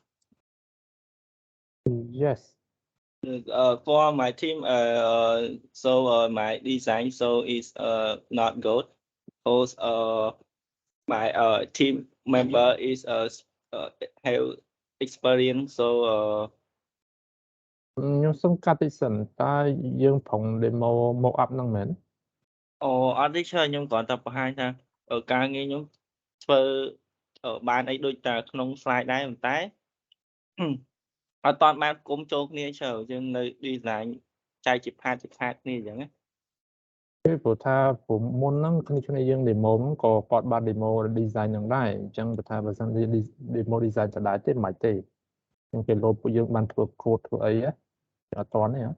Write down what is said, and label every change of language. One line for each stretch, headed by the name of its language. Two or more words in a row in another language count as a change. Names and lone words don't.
English: Yes. For my team, so my design so is not good because my team member is have experience, so
Khmer: ខ្ញុំសុំកាត់តិចសិនតើយើងប្រង
English: demo mock up
Khmer: ហ្នឹងមែន អត់ទេខ្ញុំគ្រាន់តែបង្ហាញថាការងារខ្ញុំធ្វើបានអីដូចតែក្នុង slide ដែរប៉ុន្តែអត់តាន់បានគុំចូលគ្នាយើងនៅ design ចែកជា part គ្នាអញ្ចឹងណា ពេលព្រោះថាព្រោះមុនហ្នឹងគ្នាយើង demo ហ្នឹងក៏គាត់បាន
English: demo design
Khmer: ហ្នឹងដែរអញ្ចឹងបើថាបើសិនជា
English: demo design
Khmer: ដដែលទេមិនទេអញ្ចឹងពេលលោកពួកយើងបានធ្វើ code ធ្វើអីអត់តាន់ទេហ៎